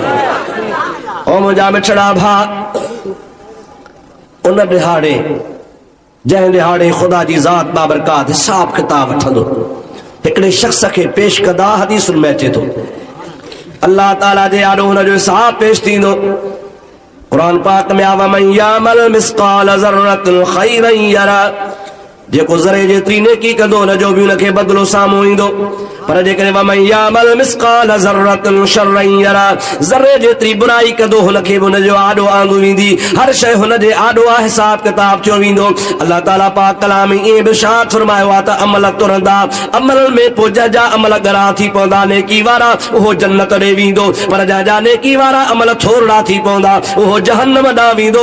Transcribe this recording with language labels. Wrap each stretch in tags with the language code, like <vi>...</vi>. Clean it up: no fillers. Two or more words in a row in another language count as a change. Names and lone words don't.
<sd>ओ मुंहिंजा मिठड़ा भाउ, उन ॾिहाड़े जंहिं ॾिहाड़े ख़ुदा जी ज़ात बाबरकात हिसाब किताब वठंदो, हिकिड़े शख़्स खे पेश कंदा, हदीसुनि में अचे थो, अल्लाह ताला जे आॾो हुनजो हिसाब पेश थींदो। क़ुरान पाक में आवा,</sd> <ar>من يعمل مثقال ذرة خيرا يره,</ar> <sd>जेको ज़रे जेतिरी नेकी कंदो हुनजो बि हुनखे बदिलो साम्हूं ईंदो। पर जेकॾहिं</sd> <ar>ومن يعمل مثقال ذرة شرا يره,</ar> <sd>ज़र्रे जेतिरी बुराई कंदो हुनखे हुनजो आॾो आंदो वेंदी, हर शइ हुनजे आॾो आहे, हिसाब किताब थियो वेंदो। अल्लाह ताला पाक कलाम में ईअं बि इरशाद फरमायो आहे त अमल तुरंदा, अमलनि में पोइ जा अमल गरा थी पवंदा, नेकी वारा उहो जन्नत ॾे वेंदो, पर जा नेकी वारा अमल थोरा थी पवंदा उहो जहन्नम ॾांहुं वेंदो।</sd>